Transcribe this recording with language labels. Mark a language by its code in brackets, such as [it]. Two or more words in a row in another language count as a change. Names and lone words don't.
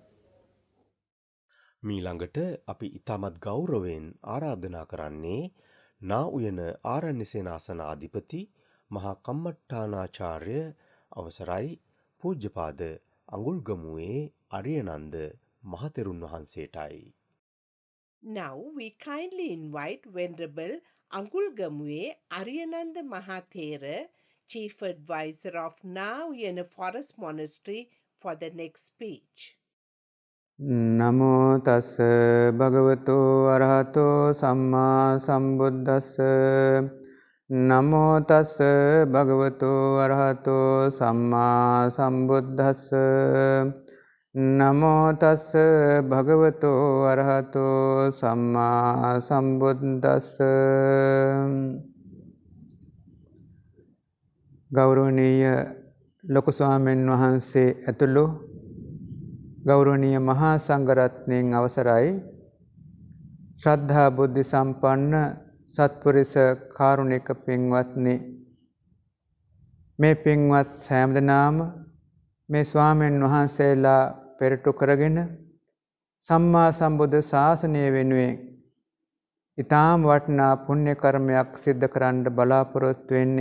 [si] මීළඟට අපි ඉතාමත් ගෞරවයෙන් ආරාධනා කරන්නේ නා උයන ආරණ්‍ය සේනාසන අධිපති මහා කම්මට්ටානාචාර්ය අවසරයි පූජ්‍යපාද අඟුල්ගමුවේ අරියනන්ද මහතෙරුන් වහන්සේටයි. [en] Now we kindly invite Venerable Angulgamue Ariyananda Mahathera, Chief Advisor of Now Forest Monastery, for the next speech. [pi] නමෝ තස් භගවතු අරහතෝ සම්මා සම්බුද්දස්ස. නමෝ තස් භගවතු අරහතෝ සම්මා සම්බුද්දස්ස. නමෝ තස් භගවතු අරහතෝ සම්මා සම්බුද්දස්ස. [si] ගෞරවනීය ලොකු ස්වාමීන් වහන්සේ ඇතුළු ගෞරවනීය මහා සංඝරත්නයන් අවසරයි ශ්‍රද්ධා බුද්ධ සම්පන්න සත්පුරුෂ කාරුණික පින්වත්නි, මේ පින්වත් සෑම දෙනාම මේ ස්වාමීන් වහන්සේලා පෙරටු කරගෙන සම්මා සම්බුද්ධ ශාසනය වෙනුවෙන් ඊටාම් වටිනා පුණ්‍ය කර්මයක් සිද්ධ කරන්න බලාපොරොත්තු වෙන්නේ.